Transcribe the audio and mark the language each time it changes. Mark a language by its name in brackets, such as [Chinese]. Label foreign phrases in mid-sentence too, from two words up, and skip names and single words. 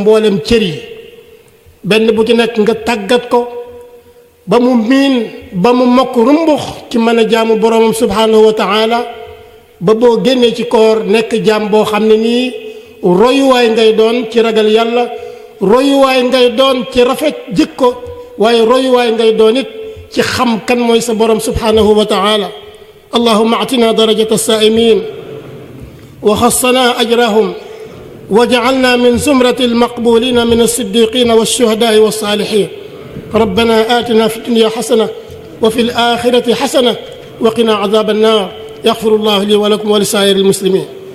[Wolof] mboolem cër yi, benn bu ci nekk nga tàggat ko ba mu miin, ba mu mokk rumbux ci mën a jaamu boroomam [Arabic] سبحانه وتعالى, [Wolof] ba boo génnee ci koor nekk jaam boo xam ne nii royuwaay ngay doon ci ragal yàlla, royuwaay ngay doon ci rafet jikko, waaye royuwaay ngay doon it ci xam kan mooy sa borom [Arabic] سبحانه وتعالى. اللهم آتنا درجة الصائمين وخصنا أجرهم واجعلنا من زمرة المقبولين من الصديقين والشهداء والصالحين. ربنا آتنا في الدنيا حسنة وفي الآخرة حسنة وقنا عذاب النار. يغفر الله لي ولكم ولسائر المسلمين.